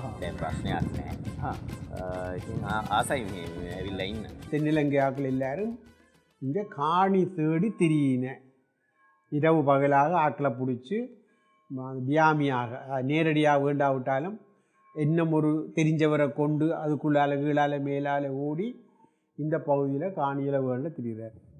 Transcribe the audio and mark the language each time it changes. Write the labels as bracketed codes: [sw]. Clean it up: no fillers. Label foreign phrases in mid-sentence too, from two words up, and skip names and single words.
[si] දැන් ප්‍රශ්නයක් නැහැ. ඉතින් ආසයි මේ ඇවිල්ලා ඉන්න. [ta] தென்னிலங்கையாக்கள் எல்லாரும் இங்கே காணி தேடி திரியின. இரவு பகலாக ஆக்களை பிடிச்சி வியாமியாக நேரடியாக வேண்டாவிட்டாலும் இன்னும் ஒரு தெரிஞ்சவரை கொண்டு அதுக்குள்ளால கீழால மேலால் ஓடி இந்த பகுதியில் காணியில் வேண்ட திரிகிறார்.